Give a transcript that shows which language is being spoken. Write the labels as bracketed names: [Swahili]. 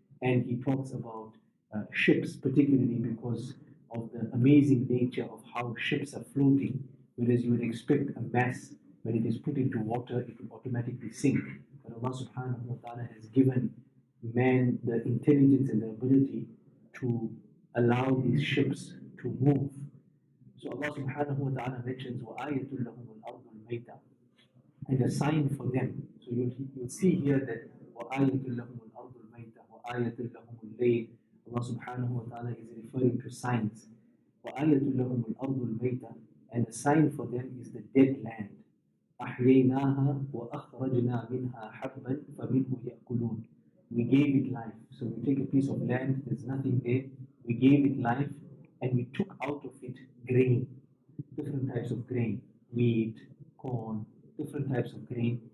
[English] And He talks about ships, particularly because of the amazing nature of how ships are floating, whereas you would expect a mass, when it is put into water, it will automatically sink. But Allah subhanahu wa ta'ala has given man the intelligence and the ability to allow these ships to move. So Allah subhanahu wa ta'ala mentions [Arabic] وَآيَةٌ لَهُمُ الْأَرْضُ الْمَيْتَةُ, [English] and a sign for them. So you'll see here that [Arabic] وَآيَةٌ لَهُمُ الْأَرْضُ الْمَيْتَةُ وَآيَةٌ لَهُمُ اللَّيْلُ. [English] Allah subhanahu wa ta'ala is referring to signs. [Arabic] وَآيَةٌ لَهُمُ الْأَرْضُ الْمَيْتَةُ, [English] and a sign for them is the dead land. [Arabic] أَحْيَيْنَاهَا وَأَخْرَجْنَا مِنْهَا حَبًّا فَمِنْهُ يَأْكُلُونَ. [English] We gave it life. So we take a piece of land, there's nothing there, we gave it life, and we took out of it grain, different types of grain, wheat, corn, different types of grain.